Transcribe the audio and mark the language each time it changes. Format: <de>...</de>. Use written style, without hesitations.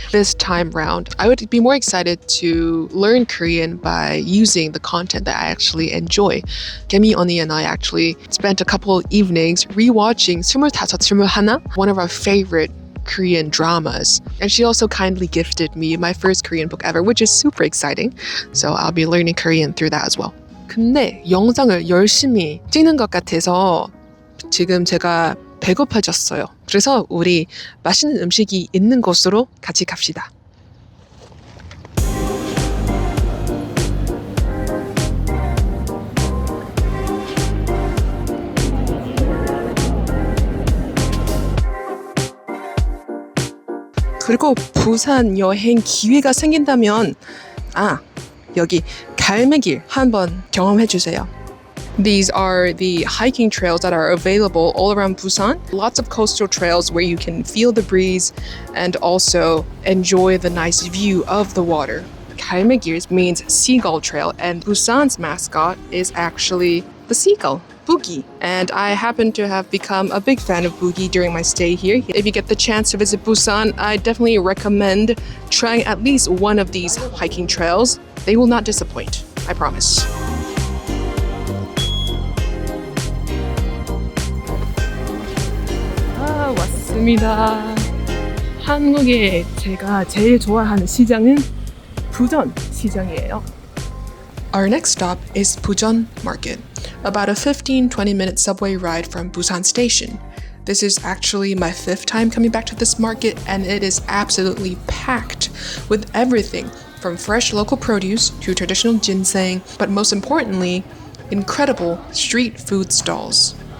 <en>This time round, I would be more excited to learn Korean by using the content that I actually enjoy. Gemi 언니 and I actually spent a couple evenings rewatching 25, 21, one of our favorite Korean dramas. And she also kindly gifted me my first Korean book ever, which is super exciting. So I'll be learning Korean through that as well.</en> <ko>근데 영상을 열심히 찍는 것 같아서 지금 제가 배고파졌어요. 그래서 우리 맛있는 음식이 있는 곳으로 같이 갑시다. 그리고 부산 여행 기회가 생긴다면 여기 갈매길 한번 경험해 주세요.</ko> <en>These are the hiking trails that are available all around Busan. Lots of coastal trails where you can feel the breeze and also enjoy the nice view of the water. 갈매길 means seagull trail, and Busan's mascot is actually the seagull, Boogie. And I happen to have become a big fan of Boogie during my stay here. If you get the chance to visit Busan, I definitely recommend trying at least one of these hiking trails. They will not disappoint, I promise.</en> <ko>왔습니다. 한국에 제가 제일 좋아하는 시장은 부전 시장이에요.</ko> <en>Our next stop is Bujeon Market, about a 15-20 minute subway ride from Busan Station. This is actually my 5th time coming back to this market, and it is absolutely packed with everything from fresh local produce to traditional ginseng, but most importantly, incredible street food stalls.</en>